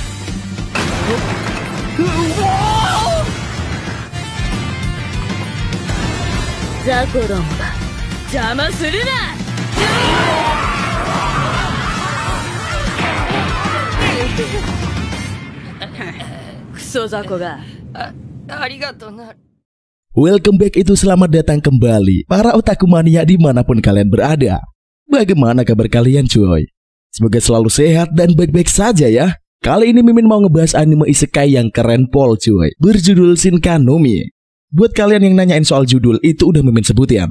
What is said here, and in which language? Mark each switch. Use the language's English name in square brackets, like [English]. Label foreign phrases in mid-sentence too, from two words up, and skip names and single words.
[Japanese] ザコどもが邪魔するな。クソザコが。ありがとうな。 [English] Welcome back [Indonesian] itu selamat datang kembali para otaku mania dimanapun kalian berada. Bagaimana kabar kalian cuy? Semoga selalu sehat dan baik-baik saja ya. Kali ini Mimin mau ngebahas anime isekai yang keren pol cuy, berjudul Shinkanomi. Buat kalian yang nanyain soal judul, itu udah Mimin sebutin.